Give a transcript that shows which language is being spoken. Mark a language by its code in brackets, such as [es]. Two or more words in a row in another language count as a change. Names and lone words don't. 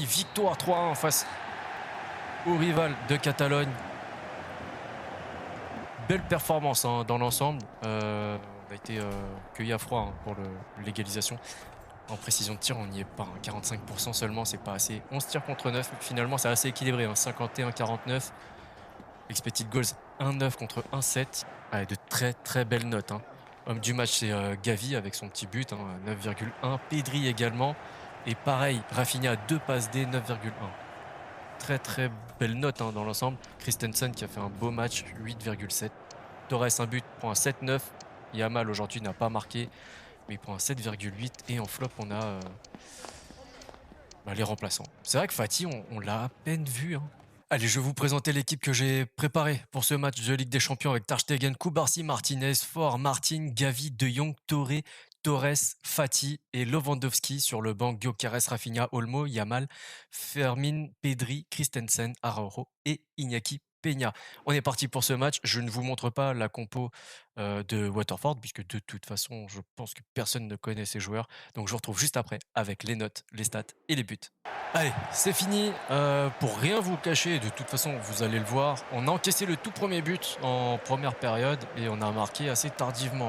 [fr] Victoire 3-1 face au rival de Catalogne. Belle performance, hein, dans l'ensemble. On a été cueillis à froid, hein, pour l'égalisation. En précision de tir, on n'y est pas. Hein. 45% seulement, c'est pas assez. 11 tirs contre 9. Finalement, c'est assez équilibré. Hein. 51-49. [en] Expected goals [fr] 1-9 contre 1-7. Ouais, de très très belles notes. Hein. Homme du match, c'est Gavi avec son petit but, hein, 9,1. Pedri également. Et pareil, Rafinha 2 passes D, 9,1. Très très belle note, hein, dans l'ensemble. Christensen qui a fait un beau match, 8,7. Torres un but, prend un 7,9. Yamal aujourd'hui n'a pas marqué, mais il prend un 7,8. Et en flop, on a les remplaçants. C'est vrai que Fati, on l'a à peine vu. Hein. Allez, je vais vous présenter l'équipe que j'ai préparée pour ce match de Ligue des Champions avec Ter Stegen, Kubarsi, Martinez, Fort, Martin, Gavi, De Jong, Touré, Torres, Fati et Lewandowski sur le banc. Gyökeres, Rafinha, Olmo, Yamal, Fermin, Pedri, Christensen, Araujo et Iñaki Peña. On est parti pour ce match. Je ne vous montre pas la compo de Waterford puisque de toute façon, je pense que personne ne connaît ces joueurs. Donc je vous retrouve juste après avec les notes, les stats et les buts. Allez, c'est fini. Pour rien vous cacher, de toute façon, vous allez le voir, on a encaissé le tout premier but en première période et on a marqué assez tardivement.